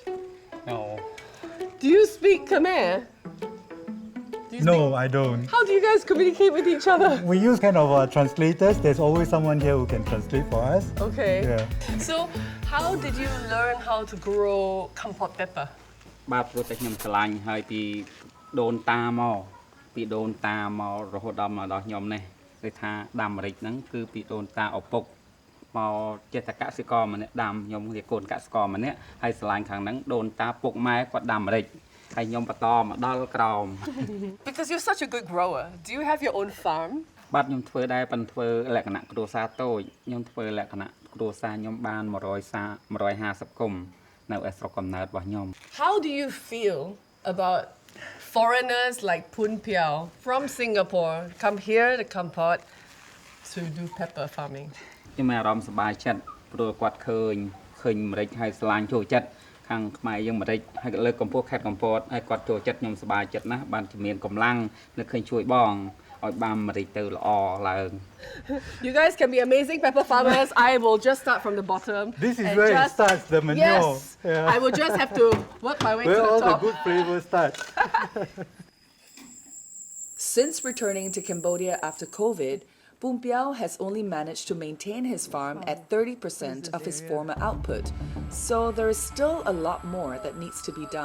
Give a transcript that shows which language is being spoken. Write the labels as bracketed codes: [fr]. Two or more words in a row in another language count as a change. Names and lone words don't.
[en] No. Do you speak Khmer? No, I don't. How do you guys communicate with each other? We use kind of translators. There's always someone here who can translate for us. Okay. Yeah. So, how did you learn how to grow Kampot pepper? [km] បាទព្រោះតែខ្ញុំឆ្លាញ់ហើយពីដូនតាមកពីដូនតាមករហូតដល់មកដល់ខ្ញុំនេះគឺថាដាំម្រេចហ្នឹងគឺពីដូនតាឪពុកមកចេះតែកសិករម្នាក់ដាំខ្ញុំជាកូនកសិករម្នាក់ហើយឆ្លាញ់ខាងហ្នឹងដូនតាពុកម៉ែគាត់ដាំម្រេចហើយខ្ញុំបន្តមកដល់ក្រោម [en] Because you're such a good grower. Do you have your own farm? [km] បាទខ្ញុំធ្វើដែរប៉ុន្តែធ្វើលក្ខណៈគ្រួសារតូចខ្ញុំធ្វើលក្ខណៈគ្រួសារខ្ញុំបាន150គុំនៅឯស្រុកកំណើតរបស់ខ្ញុំ [en] How do you feel about foreigners like Poon Piau from Singapore come here to Kampot to do pepper farming? [km] ខ្ញុំមានអារម្មណ៍សប្បាយចិត្តព្រោះគាត់ឃើញម្រេចហើយឆ្លាញ់ចូលចិត្តខាងខ្មែរយើងម្រេចហើយលើកកម្ពស់ខេត្តកំពតហើយគាត់ចូលចិត្តខ្ញុំសប្បាយចិត្តណាស់បានជំនាញកម្លាំងនៅឃើញជួយបងឲ្យបានម្រេចទៅល្អឡើង [en] You guys can be amazing pepper farmers. I will just start from the bottom. This is and where it just- starts, the manure. Yes, Yeah. I will just have to work my way Where to all the the top. good flavors start. Since returning to Cambodia after COVID, Poon Piau has only managed to maintain his farm at 30% of his former output, so there is still a lot more that needs to be done.